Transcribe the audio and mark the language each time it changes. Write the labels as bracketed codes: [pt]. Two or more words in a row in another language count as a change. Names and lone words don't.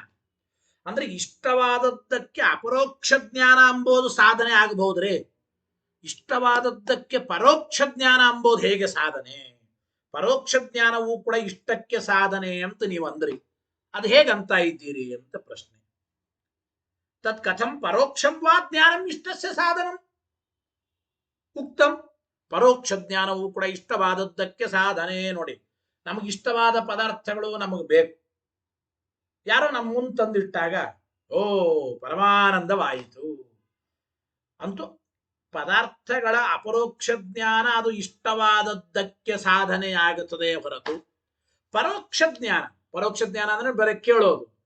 [kn] ಅಂದ್ರೆ ಇಷ್ಟವಾದದ್ದಕ್ಕೆ ಅಪರೋಕ್ಷ ಜ್ಞಾನ ಎಂಬುದು ಸಾಧನೆ ಆಗಬಹುದ್ರಿ. ಇಷ್ಟವಾದದ್ದಕ್ಕೆ ಪರೋಕ್ಷ ಜ್ಞಾನ ಎಂಬುದು ಹೇಗೆ ಸಾಧನೆ? ಪರೋಕ್ಷ ಜ್ಞಾನವೂ ಕೂಡ ಇಷ್ಟಕ್ಕೆ ಸಾಧನೆ ಅಂತ ನೀವು ಅಂದ್ರಿ, ಅದು ಹೇಗಂತ ಇದ್ದೀರಿ ಅಂತ ಪ್ರಶ್ನೆ. [sa] ತತ್ ಕಥಂ ಪರೋಕ್ಷಂ ವಾ ಜ್ಞಾನಂ ಇಷ್ಟಸ್ಯ ಸಾಧನಂ ಉಕ್ತಂ. [kn] ಪರೋಕ್ಷ ಜ್ಞಾನವೂ ಕೂಡ ಇಷ್ಟವಾದದ್ದಕ್ಕೆ ಸಾಧನೆ. ನೋಡಿ, ನಮಗಿಷ್ಟವಾದ ಪದಾರ್ಥಗಳು ನಮಗೆ ಬೇಕು. ಯಾರೋ ನಮ್ಮ ಮುಂದೆ ತಂದಿಟ್ಟಾಗ ಓ ಪರಮಾನಂದವಾಯಿತು ಅಂತೂ ಪದಾರ್ಥಗಳ ಅಪರೋಕ್ಷ ಜ್ಞಾನ ಅದು ಇಷ್ಟವಾದದ್ದಕ್ಕೆ ಸಾಧನೆಯಾಗುತ್ತದೆ ಹೊರತು ಪರೋಕ್ಷ ಜ್ಞಾನ, ಪರೋಕ್ಷ ಜ್ಞಾನ ಅಂದ್ರೆ ಬರೀ ಕೇಳೋದು.